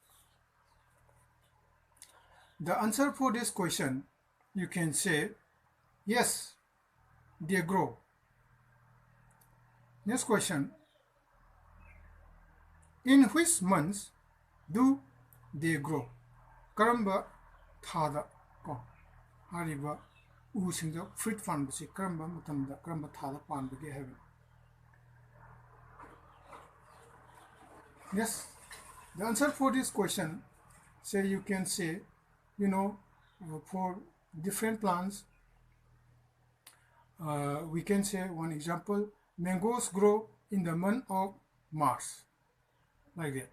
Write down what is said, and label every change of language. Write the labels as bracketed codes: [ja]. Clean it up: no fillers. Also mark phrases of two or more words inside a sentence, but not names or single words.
[en] The answer for this question, you can say, yes, they grow. Next question, in which months do they grow? [mni] Karamba thada ko hariba usingda fruit fan basi karamba matamda karamba thada pan bagi have. [en] Yes, the answer for this question, say you can say, for different plants, we can say one example, mangoes grow in the month of March, like that.